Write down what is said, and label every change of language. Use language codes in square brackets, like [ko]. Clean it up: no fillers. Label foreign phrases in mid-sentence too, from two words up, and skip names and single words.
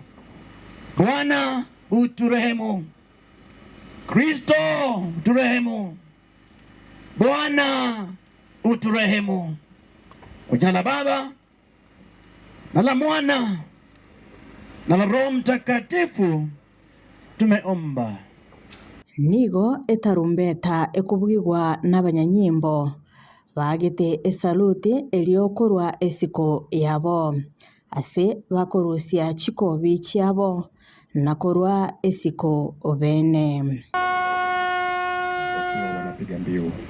[sw] Bwana uturehemu. Kristo uturehemu. Bwana uturehemu. Kwa jina la Baba na la Mwana na la Roho Mtakatifu tumeomba. [guz] Nigo etarumbeta ekubwigwa n'abanyanyimbo bagete esaluti eliokorwa esiko yabo ase bakorusia chikobi chiabo nakorwa esiko obene. [sw] Wakiwa wanapiga mbio